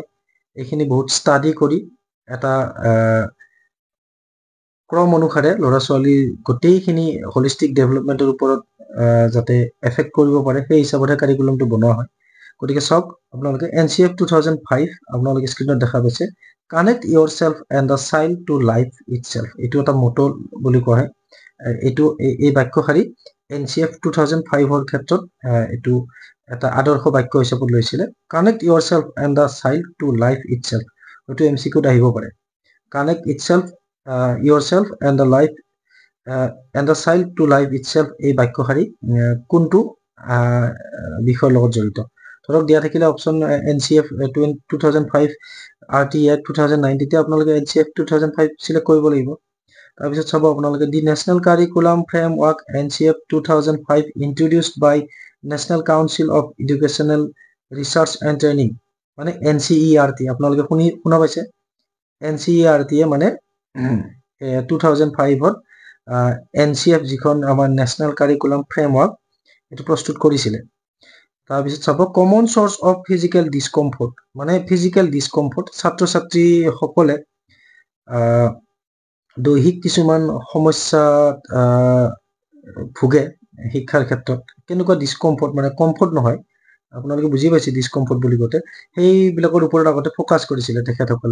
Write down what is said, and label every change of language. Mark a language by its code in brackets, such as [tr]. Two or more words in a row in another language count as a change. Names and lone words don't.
[as] এইখিনি বহুত ষ্টাডি কৰি এটা ক্ৰম অনুসাৰে ল'ৰা ছোৱালীৰ গোটেইখিনি হলিষ্টিক ডেভেলপমেণ্টৰ ওপৰত যাতে এফেক্ট কৰিব পাৰে সেই হিচাপতহে কাৰিকুলামটো বনোৱা হয়। গতিকে চাওক আপোনালোকে NCF 2005 আপোনালোকে স্ক্ৰীনত দেখা পাইছে [en] connect your self and the child to life it self. [as] এইটো এটা মটো বুলি কোৱা হয়। এইটো এই বাক্যশাৰী NCF 2005ৰ ক্ষেত্ৰত এইটো এটা আদৰ্শ বাক্য হিচাপত লৈছিলে। [en] connect your self and the child to life it self [as] হয়তো MCQত আহিব পাৰে। [en] connect it self yourself and the life and the child to life itself [as] এই বাক্যশাৰী কোনটো বিষয়ৰ লগত জড়িত ধৰক দিয়া থাকিলে অপচন NCF 2005 RTE Act 2009 তেতিয়া আপোনালোকে NCF 2005 সিলেক্ট কৰিব লাগিব। তাৰপিছত চাব আপোনালোকে [en] the national curriculum framework [as] NCF 2005 [en] introduced by National Council of Educational Research and Training [as] মানে NCERT আপোনালোকে শুনা পাইছে NCERT মানে 2005ত NCF যিখন আমাৰ [en] national curriculum framework [as] এইটো প্ৰস্তুত কৰিছিলে। তাৰপিছত চাব [en] common causes of physical discomfort [as] মানে [en] physical discomfort [as] ছাত্ৰ ছাত্ৰীসকলে দৈহিক কিছুমান সমস্যাত ভোগে শিক্ষাৰ ক্ষেত্ৰত কেনেকুৱা ডিসকমফৰ্ট মানে কমফৰ্ট নহয় আপোনালোকে বুজি পাইছে ডিসকমফৰ্ট বুলি কওঁতে সেইবিলাকৰ ওপৰত আগতে ফ'কাছ কৰিছিলে তেখেতসকলে।